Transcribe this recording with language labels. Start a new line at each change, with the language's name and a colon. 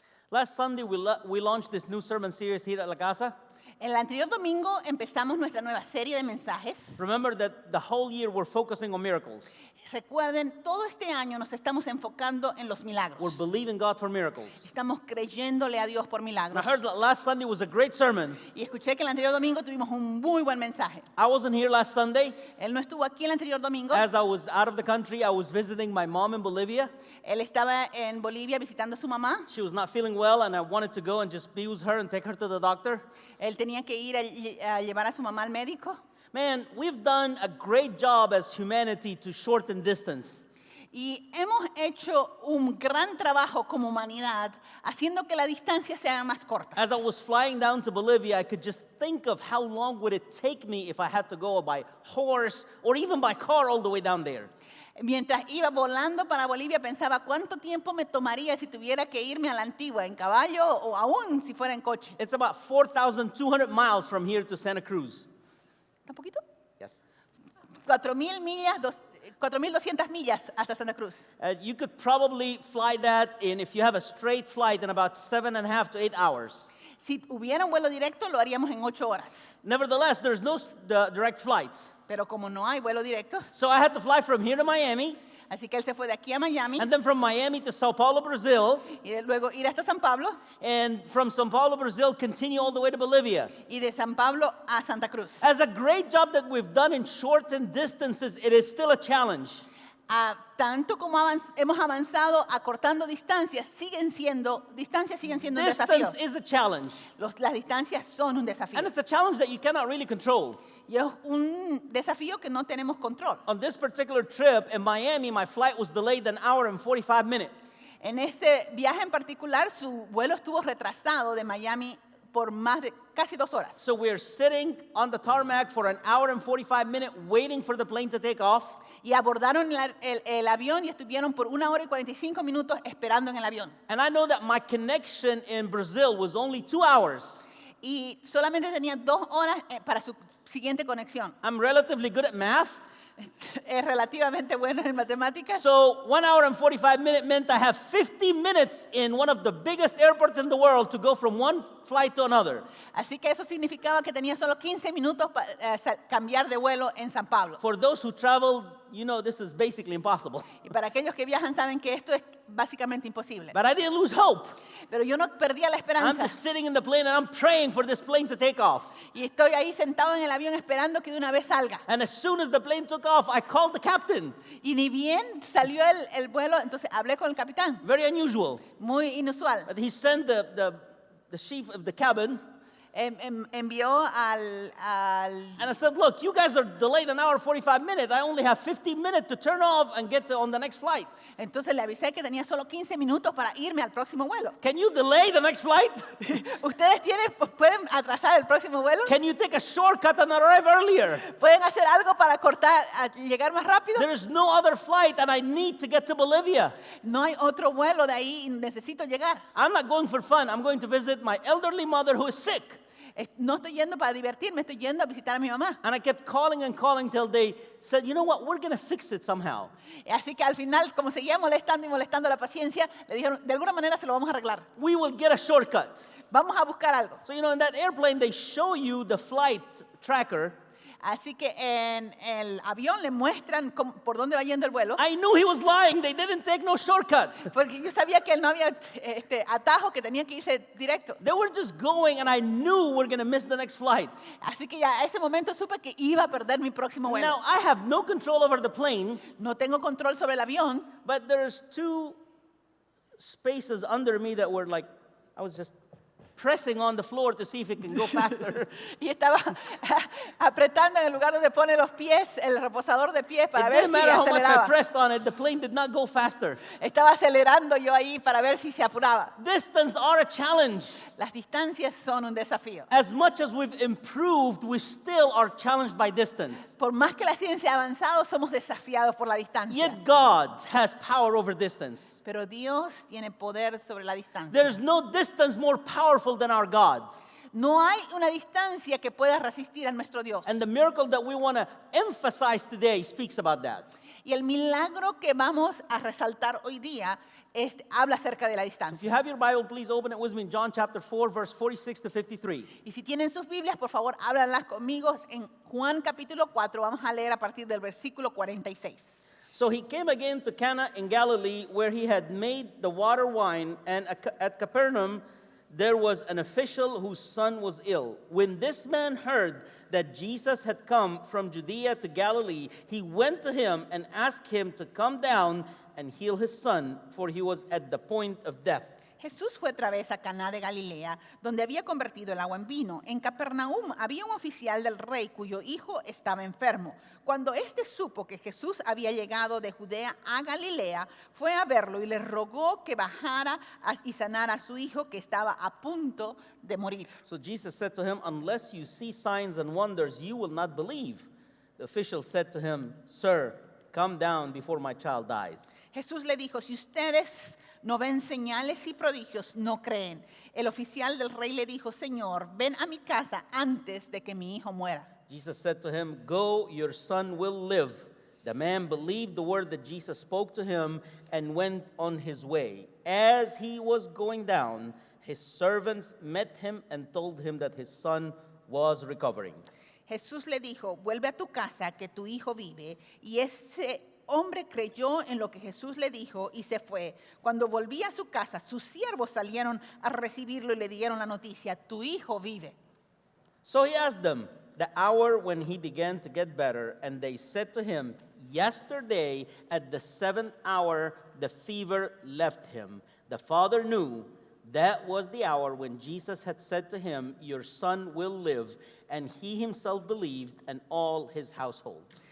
English: Last Sunday, we launched this new sermon series here at La Casa.
Spanish: El anterior domingo empezamos nuestra nueva serie de mensajes.
English: Remember that the whole year we're focusing on miracles.
Spanish: Recuerden, todo este año nos estamos enfocando en los milagros.
English: We're believing God for miracles.
Spanish: Estamos creyéndole a Dios por
English: And I
Spanish: milagros.
English: heard that last Sunday was a great sermon.
Spanish: Y escuché que el anterior domingo tuvimos un muy buen mensaje.
English: I wasn't here last Sunday.
Spanish: Él no estuvo aquí el anterior domingo.
English: As I was out of the country, I was visiting my mom in Bolivia.
Spanish: Él estaba en Bolivia visitando a su mamá.
English: She was not feeling well, and I wanted to go and just be with her and take her to the doctor.
Spanish: Él tenía que ir a llevar a su mamá al médico.
English: Man, we've done a great job as humanity to shorten distance.
Spanish: Y hemos hecho un gran trabajo como humanidad haciendo que la distancia sea más corta.
English: As I was flying down to Bolivia, I could just think of how long would it take me if I had to go by horse or even by car all the way down there.
Spanish: Mientras iba volando para Bolivia pensaba cuánto tiempo me tomaría si tuviera que irme a la antigua en caballo o aún si fuera en coche.
English: It's about 4,200 miles from here to Santa Cruz.
Spanish: ¿Un poquito?
English: Yes.
Spanish: 4.200 millas hasta Santa Cruz.
English: You could probably fly that if you have a straight flight, in about 7.5 to 8 hours.
Spanish: Si hubiera un vuelo directo lo haríamos en 8 horas.
English: Nevertheless, there's no direct flights.
Spanish: Pero como no hay vuelo directo,
English: So I had to fly from here to Miami,
Spanish: así que él se fue de aquí a Miami
English: and then from Miami to Sao Paulo, Brazil,
Spanish: y luego ir hasta San Pablo
English: and from Sao Paulo, Brazil, continue all the way to Bolivia.
Spanish: y de San Pablo a Santa Cruz.
English: As a great job that we've done in shortened distances, it is still a challenge.
Spanish: Tanto como hemos avanzado acortando distancias, siguen siendo un desafío.
English: Distance is a challenge,
Spanish: Las distancias son un desafío.
English: and it's a challenge that you cannot really control.
Spanish: Y es un desafío que no tenemos control.
English: On this particular trip in Miami, my flight was delayed an hour and 45 minutes.
Spanish: En ese viaje en particular, su vuelo estuvo retrasado de Miami por más de casi 2 horas.
English: So we're sitting on the tarmac for an hour and 45 minutes waiting for the plane to take off.
Spanish: Y abordaron el avión y estuvieron por 1 hora y 45 minutos esperando en el avión.
English: And I know that my connection in Brazil was only 2 hours.
Spanish: Y solamente tenía 2 horas para su siguiente conexión.
English: I'm relatively good at math.
Spanish: Es relativamente bueno en matemáticas.
English: So 1 hour and 45 minutes meant I have 50 minutes in one of the biggest airports in the world to go from one flight to another.
Spanish: Así que eso significaba que tenía solo 15 minutos para cambiar de vuelo en San Pablo.
English: For those who travel, you know this is basically impossible.
Spanish: Y para aquellos que viajan saben que esto es básicamente imposible.
English: But I didn't lose hope.
Spanish: Pero yo no perdía la
English: I'm
Spanish: esperanza.
English: just sitting in the plane and I'm praying for this plane to take off.
Spanish: Y estoy ahí sentado en el avión esperando que de una vez salga.
English: And as soon as the plane took off, I called the captain.
Spanish: Y ni bien salió el vuelo, entonces hablé con el capitán.
English: Very unusual.
Spanish: Muy inusual.
English: But he sent the chief of the cabin.
Spanish: Envió al
English: And I said, look, you guys are delayed an hour 45 minutes. I only have 15 minutes to turn off and get on the next flight.
Spanish: Entonces le avisé que tenía solo 15 minutos para irme al próximo vuelo.
English: Can you delay the next flight?
Spanish: ¿Ustedes pueden atrasar el próximo vuelo?
English: Can you take a shortcut and arrive earlier?
Spanish: ¿Pueden hacer algo para llegar más rápido?
English: There is no other flight and I need to get to Bolivia. No hay otro vuelo de ahí y necesito llegar. I'm not going for fun. I'm going to visit my elderly mother who is sick.
Spanish: No estoy yendo para divertirme, estoy yendo a visitar a mi mamá.
English: And I kept calling and calling till they said, you know what, we're going to fix it somehow.
Spanish: Así que al final, como seguía molestando y molestando la paciencia, le dijeron, de alguna manera se lo vamos a arreglar.
English: We will get a shortcut.
Spanish: Vamos a buscar algo.
English: So, you know, in that airplane, they show you the flight tracker.
Spanish: Así que en el avión le muestran por dónde va yendo el vuelo.
English: I knew he was lying. They didn't take no shortcut.
Spanish: Porque yo sabía que él no había atajo, que tenía que irse directo.
English: They were just going, and I knew we're going to miss the next flight.
Spanish: Así que ya a ese momento supe que iba a perder mi próximo vuelo.
English: Now, I have no control over the plane,
Spanish: No tengo control sobre el avión,
English: but there's 2 spaces under me that were like, I was just pressing on the floor to see if it can go faster.
Spanish: y estaba apretando en el lugar donde pone los pies, el reposador de pies, para
English: It
Spanish: ver
English: didn't
Spanish: si
English: matter how much I
Spanish: aceleraba.
English: pressed on it, the plane did not go faster.
Spanish: Estaba acelerando yo ahí para ver si se apuraba.
English: Distance are a challenge.
Spanish: Las distancias son un desafío.
English: As much as we've improved, we still are challenged by distance.
Spanish: Por más que la ciencia ha avanzado, somos desafiados por la distancia.
English: Yet God has power over distance.
Spanish: Pero Dios tiene poder sobre la distancia.
English: There is no distance more powerful than our God.
Spanish: No hay una distancia que pueda resistir a nuestro Dios.
English: And the miracle that we want to emphasize today speaks about that.
Spanish: Y el milagro que vamos a resaltar hoy día habla acerca de la
English: If
Spanish: distancia.
English: you have your Bible, please open it with me in John chapter 4, verse 46 to 53.
Spanish: Y si tienen sus Biblias, por favor, ábranlas conmigo en Juan capítulo 4. Vamos a leer a partir del versículo 46.
English: So he came again to Cana in Galilee, where he had made the water wine, and at Capernaum there was an official whose son was ill. When this man heard that Jesus had come from Judea to Galilee, he went to him and asked him to come down and heal his son, for he was at the point of death.
Spanish: Jesús fue otra vez a Caná de Galilea, donde había convertido el agua en vino. En Capernaum había un oficial del rey cuyo hijo estaba enfermo. Cuando éste supo que Jesús había llegado de Judea a Galilea, fue a verlo y le rogó que bajara y sanara a su hijo que estaba a punto de morir.
English: So Jesus said to him, "Unless you see signs and wonders, you will not believe." The official said to him, "Sir, come down before my child dies."
Spanish: Jesús le dijo, si ustedes no ven señales y prodigios, no creen. El oficial del rey le dijo, Señor, ven a mi casa antes de que mi hijo muera.
English: Jesus said to him, "Go, your son will live." The man believed the word that Jesus spoke to him and went on his way. As he was going down, his servants met him and told him that his son was recovering.
Spanish: Jesús le dijo, vuelve a tu casa que tu hijo vive. Y ese hombre creyó en lo que Jesús le dijo y se fue. Cuando volvía a su casa, sus siervos salieron a recibirlo y le dieron la noticia, tu hijo vive.
English: So he asked them the hour when he began to get better, and they said to him, "Yesterday at the 7th hour the fever left him." The father knew that was the hour when Jesus had said to him, "Your son will live," and he himself believed, and all his household.